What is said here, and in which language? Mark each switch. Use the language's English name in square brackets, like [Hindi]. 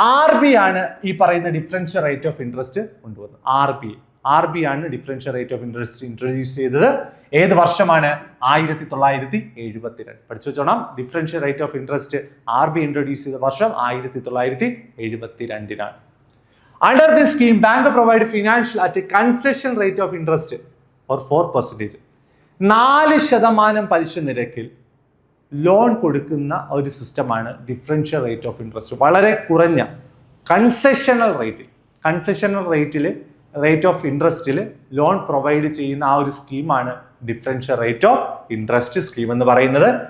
[Malayalam] RB ആണ് ഈ പറയുന്ന ഡിഫറൻഷ്യൽ റേറ്റ് ഓഫ് ഇൻട്രസ്റ്റ് കൊണ്ടുവന്നത്. RB ആണ് differential rate of interest introduce ചെയ്തത്. ഏത് വർഷമാണ്? 1972. പഠിച്ചു വെച്ചോണം, differential rate of interest RB introduce ചെയ്ത വർഷം 1972. [English] Under this scheme, bank provide financial at a concession rate of interest or 4%. [Malayalam] 4% പലിശ നിരക്കിൽ ലോൺ കൊടുക്കുന്ന ഒരു സിസ്റ്റമാണ് ഡിഫറൻഷ്യൽ റേറ്റ് ഓഫ് ഇൻട്രസ്റ്റ്. വളരെ കുറഞ്ഞ കൺസെഷണൽ റേറ്റിൽ റേറ്റ് ഓഫ് ഇൻട്രസ്റ്റിൽ ലോൺ പ്രൊവൈഡ് ചെയ്യുന്ന ആ ഒരു സ്കീമാണ് differential rate of interest scheme എന്ന് പറയുന്നത്.